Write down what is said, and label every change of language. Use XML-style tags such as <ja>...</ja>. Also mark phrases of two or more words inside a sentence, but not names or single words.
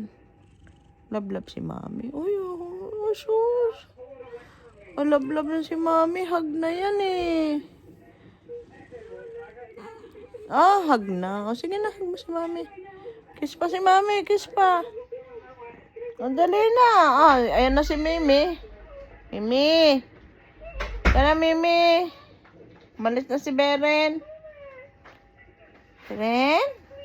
<tl>Love si Mami. Uy, oh, sus. Oh, love na si Mami. Hug na yan, eh. Oh, hug na. O, sige na, hug mo si Mami. Kiss pa si Mami, kiss pa. O, dali na. Oh, ayan na si Mimi. Mimi. Tara, Mimi. Malis na si Beren. Beren?</tl>